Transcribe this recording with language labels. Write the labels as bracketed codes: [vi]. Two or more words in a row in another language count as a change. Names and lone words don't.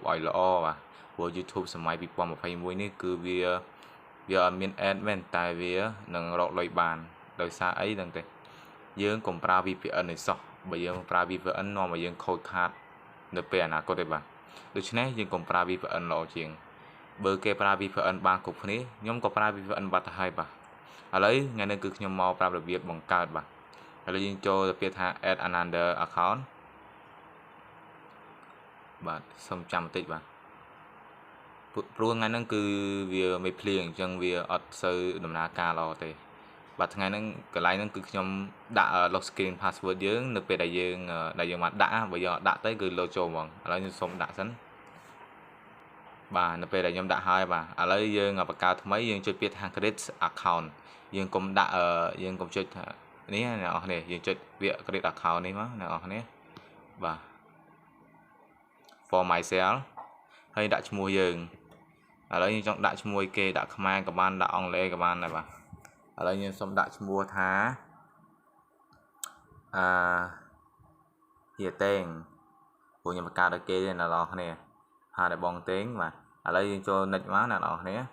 [km] ឲ្យល្អបាទព្រោះ YouTube សម័យ2021នេះគឺវាអត់មាន ad មែនតែវានឹងរកលុយបានដោយសារអីហ្នឹងទេយើងកុំប្រើ VPN នេះសោះបើយើងប្រើ VPN នាំឲ្យយើងខូចខាតនៅពេលអនាគតទេបាទដូច្នេះយើងកុំប្រើ VPN ល្អជាងបើគេប្រើ VPN បានគ្រប់គ្នាខ្ញុំក៏ប្រើ VPN បាត់ទៅហើយបាទឥឡូវថ្ងៃនេះគឺខ្ញុំមកប្រាប់របៀបបង្កើតបាទឥឡូវយើងចូលទៅពាក្យថា [en] add another account [km] បាទសូមចាំបន្តិចបាទព្រោះថ្ងៃហ្នឹងគឺវាមិនភ្លៀងអញ្ចឹងវាអត់សូវដំណើរការល្អទេ បាទថ្ងៃហ្នឹងកន្លែងហ្នឹងគឺខ្ញុំដាក់ [en] lock screen password [km] យើងនៅពេលដែលយើងបានដាក់បើយើងអត់ដាក់ទៅគឺលោតចូលហ្មងឥឡូវខ្ញុំសូមដាក់សិនបាទនៅពេលដែលខ្ញុំដាក់ហើយបាទឥឡូវយើងបង្កើតថ្មីយើងចុចពាក្យថា [en] create account [km] យើងកុំដាក់យើងកុំចុចថានេះអ្នកនរគ្នាយើងចុចពាក្យ [en] create account [km] នេះមកអ្នកនរគ្នាបាទ [en] for myself [km] ហើយដាក់ឈ្មោះយើងឥឡូវយើងចង់ដាក់ឈ្មោះគេដាក់ខ្មែរក៏បានដាក់អង់គ្លេសក៏បានដែរបាទឥឡូវយើងសូមដាក់ឈ្មោះថាហៀតេងព្រោះខ្ញុំបង្កើតឲ្យគេទេអ្នកនរគ្នាហៅតែបងតេងបាទឥឡូវយើងចូល next មកអ្នកនរគ្នា